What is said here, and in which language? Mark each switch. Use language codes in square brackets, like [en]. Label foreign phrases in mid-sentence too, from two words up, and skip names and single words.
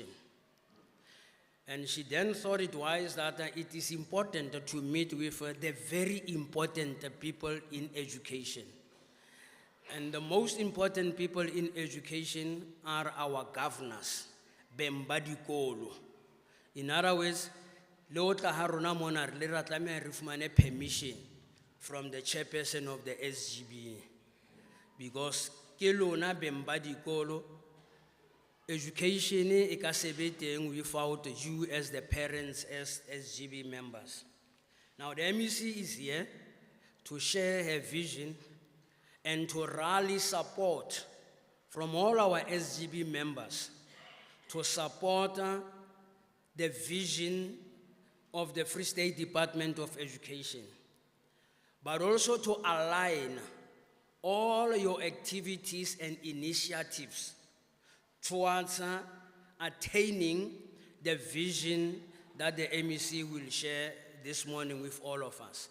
[en] And she then thought it wise that it is important to meet with the very important people in education. And the most important people in education are our governors, [st] Bemba dikolo. [en] In other words, [st] le tla ha rona mona re ra tlameha re fumane [en] permission from the chairperson of the SGB, [st] because ke lona Bemba dikolo, education e ka sebe teng [en] without you as the parents, as SGB members. Now the MEC is here to share her vision and to rally support from all our SGB members to support the vision of the Free State Department of Education, but also to align all your activities and initiatives towards attaining the vision that the MEC will share this morning with all of us.